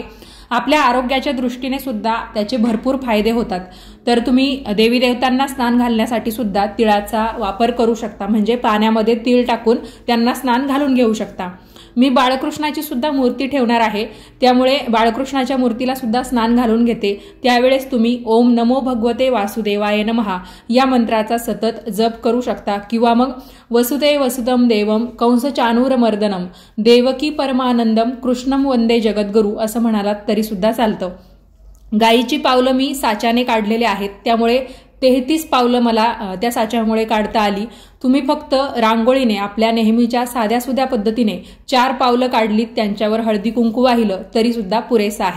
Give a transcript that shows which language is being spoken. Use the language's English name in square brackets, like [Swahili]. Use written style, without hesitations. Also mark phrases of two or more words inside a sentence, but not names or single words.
[Marathi] आपल्या आरोग्याच्या दृष्टीने सुद्धा त्याचे भरपूर फायदे होतात। तर तुम्ही देवी देवतांना स्नान घालण्यासाठी सुद्धा तिळाचा वापर करू शकता, म्हणजे पाण्यामध्ये तीळ टाकून त्यांना स्नान घालून घेऊ शकता। मी बाळकृष्णाची सुद्धा मूर्ती ठेवणार आहे, त्यामुळे बाळकृष्णाच्या मूर्तीला सुद्धा स्नान घालून घेते। त्यावेळेस तुम्ही [Sanskrit] ओम नमो भगवते वासुदेवाय नमः [Marathi] या मंत्राचा सतत जप करू शकता, किंवा मग [Sanskrit] वसुदेव वसुदम देवम कंस चाणूरमर्दनम देवकी परमानंदम कृष्णम वंदे जगद्गुरु [Marathi] असं म्हणालात तरी सुद्धा चालतं। गायीची पावलं मी साच्याने काढलेले आहेत, त्यामुळे 33 पावलं मला त्या साच्यामुळे काढता आली। तुम्ही फक्त रांगोळीने आपल्या नेहमीच्या साध्यासुध्या पद्धतीने 4 पावलं काढलीत, त्यांच्यावर हळदी कुंकू वाहिलं तरी सुद्धा पुरेसं आहे।